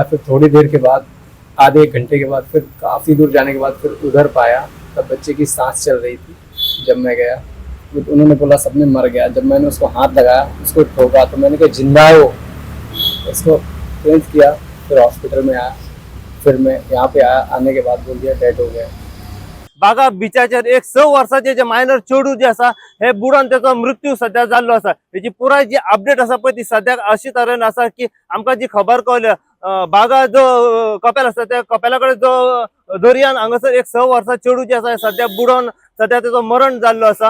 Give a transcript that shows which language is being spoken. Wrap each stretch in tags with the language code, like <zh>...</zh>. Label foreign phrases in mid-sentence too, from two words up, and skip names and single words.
<hi>फिर थोड़ी देर के बाद, आधे 1 घंटे के बाद, फिर काफ़ी दूर जाने के बाद फिर उधर पाया। तब बच्चे की सांस चल रही थी। जब मैं गया तो उन्होंने बोला सबने मर गया। जब मैंने उसको हाथ लगाया, उसको ठोका, तो मैंने कहा जिंदा है वो। उसको ट्रेंच किया, फिर हॉस्पिटल में आया। फिर मैं यहाँ पे आया, आने के बाद बोल दिया डेड हो गया।</hi> <kok>बागा बिचाचेर एक 6 वर्षाचे जे मायनर चेडू जे आसा हे बुडोन त्याचो मृत्यू सध्या जाल्लो आसा। हेची पुराय जी अपडेट आसा पळय ती सध्या अशी तरेन आसा की आमकां जी खबर कळल्या बागा जो कपेल आसा त्या कपेला कडेन जो दर्यान हांगासर एक 6 वर्सां चेडू जे आसा सध्या बुडोन सध्या त्याचो मरण जाल्लो आसा।</kok>